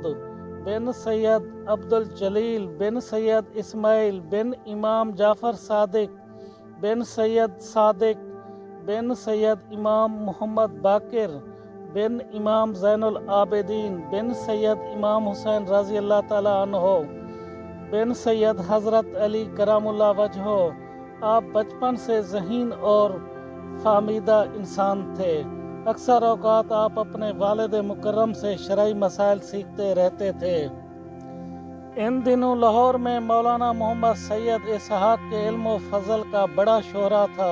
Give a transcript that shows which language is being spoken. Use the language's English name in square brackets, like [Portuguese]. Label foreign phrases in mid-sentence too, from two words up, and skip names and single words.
[Urdu] بن سید عبدالجلیل بن سید اسماعیل بن امام جعفر صادق بن سید صادق بن سید امام محمد باقر بن امام زین العابدین بن سید امام حسین [Arabic] رضي الله تعالى عنه [Urdu] بن سید حضرت علی کرامُلّہ وجہہ، آپ بچپن سے ذہین اور فہمیدہ انسان تھے۔ اکثر اوقات آپ اپنے والد مکرم سے شرعی مسائل سیکھتے رہتے تھے۔ ان دنوں لاہور میں مولانا محمد سید اسحاق کے علم و فضل کا بڑا شہرہ تھا۔